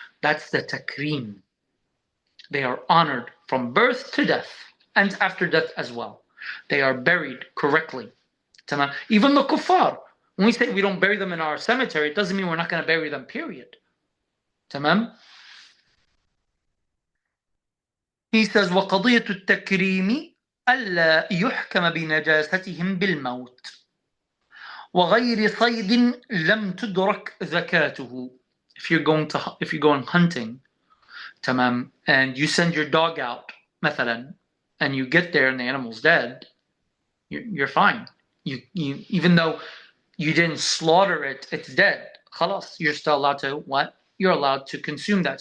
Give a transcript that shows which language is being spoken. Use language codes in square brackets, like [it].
[en] That's the takreem. They are honored from birth to death, and after death as well. They are buried correctly. Even the kuffar, when we say we don't bury them in our cemetery, it doesn't mean we're not going to bury them, period. Tamam? He says, [ar] وَقَضِيَةُ التَّكْرِيمِ أَلَّا يُحْكَمَ بِنَجَاسَتِهِمْ بِالْمَوْتِ وَغَيْرِ صَيْدٍ لَمْ تُدْرَكْ زَكَاتُهُ. [en] If you're going hunting, tamam, and you send your dog out, مثلا, and you get there and the animal's dead, you're fine. You even though you didn't slaughter it, it's dead. Khalas, you're still allowed to what? You're allowed to consume that.